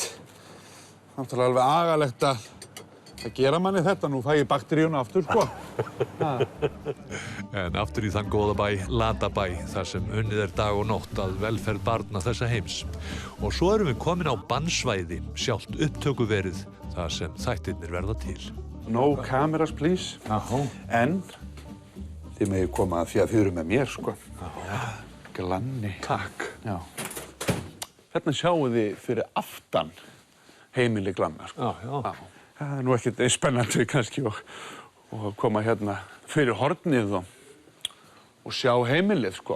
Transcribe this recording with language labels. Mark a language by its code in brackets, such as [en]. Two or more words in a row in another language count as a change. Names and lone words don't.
[is] Náttúrulega alveg agalegt að gera manni þetta, nú fæ ég bakteríuna aftur, sko. En aftur í þann góða bæ, Latabæ, þar sem unnið er dag og nótt að velferð barna þessa heims. Og svo erum við komin á bannsvæði, sjálft upptökuverið, þar sem þættirnir verða til. [en] No cameras, please. [is] En þið megið koma að því að þið eru með mér, sko. Glanni. Takk. Já. Hérna sjáum þið fyrir aftan heimili Glanna, sko. Já. Það er nú ekkert spennandi kannski að koma hérna fyrir hornið og sjá heimilið, sko.